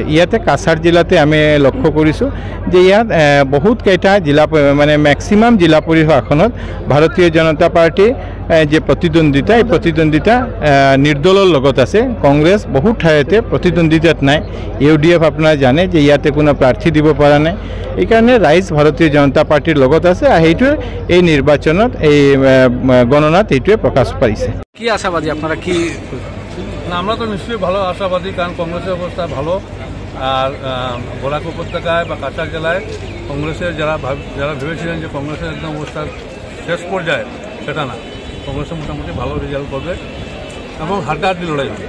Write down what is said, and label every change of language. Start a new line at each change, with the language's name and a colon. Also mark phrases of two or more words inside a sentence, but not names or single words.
Assamese: ইয়াতে কাছাৰ জিলাতে আমি লক্ষ্য কৰিছোঁ যে ইয়াত বহুতকেইটা জিলা মানে মেক্সিমাম জিলা পৰিষদ আসনত ভাৰতীয় জনতা পাৰ্টি যে প্ৰতিদ্বন্দ্বিতা এই প্ৰতিদ্বন্দ্বিতা নিৰ্দলৰ লগত আছে। কংগ্ৰেছ বহুত ঠাইতে প্ৰতিদ্বন্দ্বিতাত নাই। UDF আপোনাৰ জানে যে ইয়াতে কোনো প্ৰাৰ্থী দিব পৰা নাই, এইকাৰণে ৰাইজ ভাৰতীয় জনতা পাৰ্টিৰ লগত আছে। সেইটোৱে এই নিৰ্বাচনত এই গণনাত এইটোৱে প্ৰকাশ পাইছে।
Bangla: কি আশাবাদী আপনারা? কি না, আমরা তো নিশ্চয়ই ভালো আশাবাদী, কারণ কংগ্রেসের অবস্থা ভালো। আর বরাক উপত্যকায় বা কাছাড় জেলায় কংগ্রেসের যারা ভেবেছিলেন যে কংগ্রেসের একদম অবস্থা শেষ পর্যায়ে, সেটা না, কংগ্রেসের মোটামুটি ভালো রেজাল্ট করবে এবং হাড্ডাহাড্ডি লড়াই হবে।